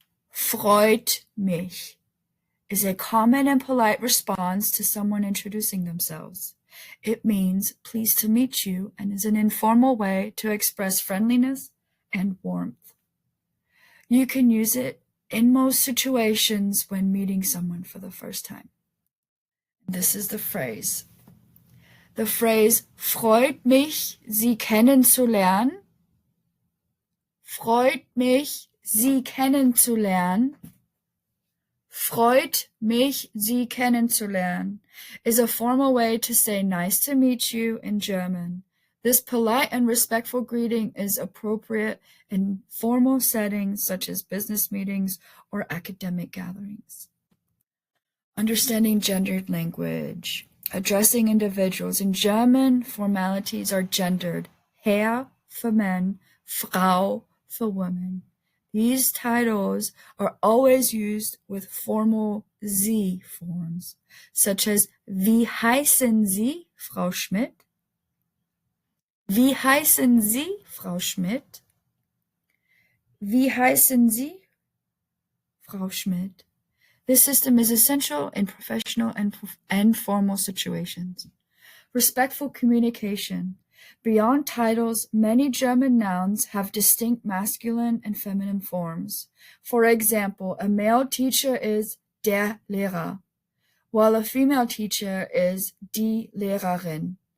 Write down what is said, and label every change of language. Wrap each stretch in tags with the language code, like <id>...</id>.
<de>Freut mich</de> <en>is a common and polite response to someone introducing themselves. It means pleased to meet you and is an informal way to express friendliness and warmth. You can use it in most situations when meeting someone for the first time. This is the phrase. The phrase</en> <de>freut mich, Sie kennenzulernen. Freut mich, Sie kennenzulernen. Freut mich, Sie kennenzulernen</de> <en>is a formal way to say nice to meet you in German. This polite and respectful greeting is appropriate in formal settings such as business meetings or academic gatherings. Understanding gendered language. Addressing individuals. In German, formalities are gendered. Herr for men, Frau for women. These titles are always used with formal Sie forms, such as</en> <de>Wie heißen Sie, Frau Schmidt? Wie heißen Sie, Frau Schmidt? Wie heißen Sie, Frau Schmidt?</de> <en>This system is essential in professional and formal situations. Respectful communication. Beyond titles, many German nouns have distinct masculine and feminine forms. For example, a male teacher is der Lehrer, while a female teacher is die Lehrerin.</en>